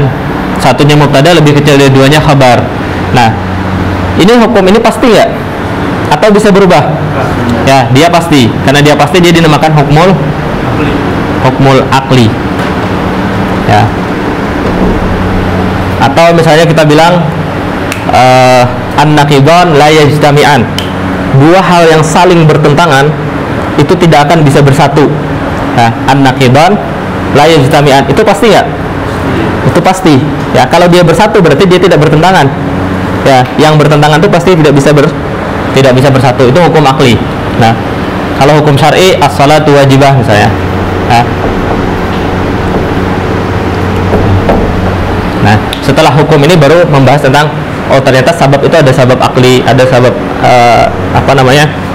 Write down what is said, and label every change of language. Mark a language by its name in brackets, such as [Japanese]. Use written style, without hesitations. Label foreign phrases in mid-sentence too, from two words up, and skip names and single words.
[Indonesian] Satunya mubtada, lebih kecil dari duanya khabar. Nah, ini hukum ini pasti nggak? Atau bisa berubah? Ya, dia pasti. Karena dia pasti, dia dinamakan [Arabic] حكم العقل [Indonesian] ya. Atau misalnya kita bilang [Arabic] النقيضان لا يجتمعان, [Indonesian] dua hal yang saling bertentangan itu tidak akan bisa bersatu ya. [Arabic] النقيضان لا يجتمعان, [Indonesian] itu pasti nggak? Itu pasti ya. Kalau dia bersatu berarti dia tidak bertentangan ya. Yang bertentangan itu pasti tidak bisa bersatu. Itu hukum akli. Nah, kalau hukum syar'i [Arabic] الصلاة واجبة [Indonesian] misalnya ya. Nah, setelah hukum ini baru membahas tentang oh ternyata sabab itu ada sabab akli, ada sabab apa namanya?